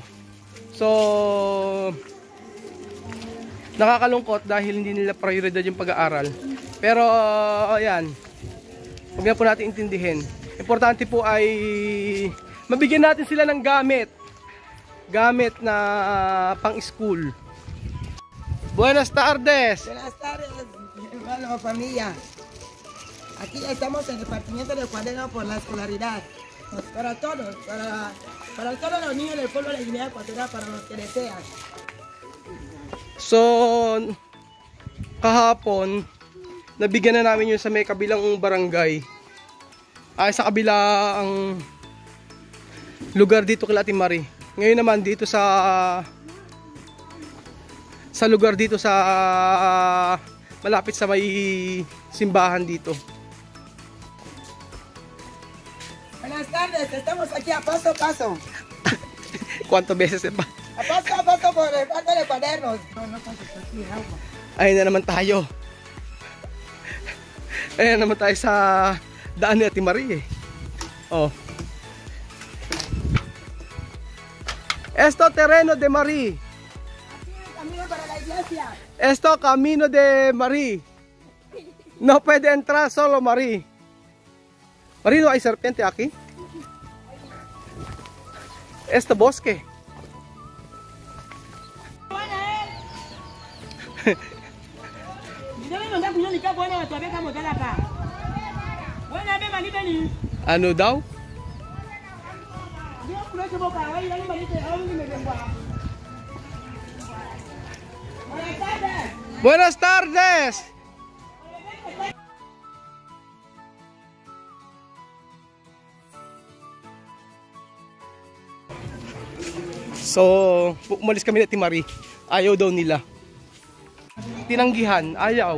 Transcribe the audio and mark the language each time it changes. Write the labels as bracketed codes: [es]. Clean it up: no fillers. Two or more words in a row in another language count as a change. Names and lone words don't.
[tl] So nakakalungkot dahil hindi nila prioridad yung pag-aaral. Pero ayan, huwag na po natin intindihin. Importante po ay mabigyan natin sila ng gamit na pang-school. [es] Buenas tardes. Buenas tardes, hermano, familia. Aquí estamos en el repartimiento de cuadernos por la escolaridad. Para todos, para todos los niños del pueblo de Guinea Ecuatorial, para los que desean. [tl] So, kahapon, nabigyan na namin yun sa may kabilang barangay. Ay, sa kabilang lugar dito kay Ate Marie. Ngayon naman dito sa lugar dito sa malapit sa may simbahan dito. [es] Buenas tardes, estamos aquí a paso a paso. Cuánto beses pa? A paso por el parte de cuadernos. No pases aquí, agua. [tl] Ayun na naman tayo. Ayun naman tayo sa daan ni Ate Marie. [es] Oh. Esto terreno de Marie. Camino para la iglesia. Esto camino de Marie. No puede entrar solo Marie. Marie, no hay serpiente aquí. Esto bosque. [tl] Ano daw? [es] Buenas tardes. [tl] So, umalis kami na Timari. Ayaw daw nila. Tinanggihan, ayaw.